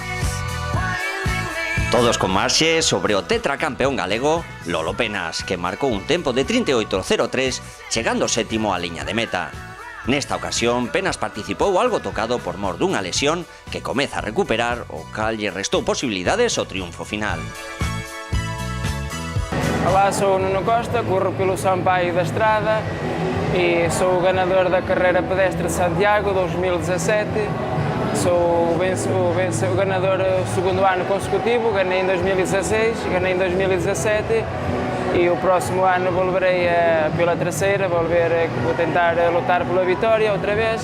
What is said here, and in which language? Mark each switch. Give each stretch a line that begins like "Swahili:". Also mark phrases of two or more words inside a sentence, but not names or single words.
Galician: Todos con marxe sobre o tetracampeón galego Lolo Penas, que marcou un tempo de 38.03, chegando sétimo á liña de meta. Nesta ocasión, Penas participou algo tocado por mor dunha lesión que comeza a recuperar, o cal lle restou posibilidades ao triunfo final.
Portuguese: Olá, sou o Nuno Costa, corro pelo Sampaio da Estrada e sou o ganador da carreira pedestre de Santiago 2017. Sou o ganador segundo ano consecutivo, ganhei em 2016, ganhei em 2017 e o próximo ano volverei pela terceira, vou tentar lutar pela vitória outra vez.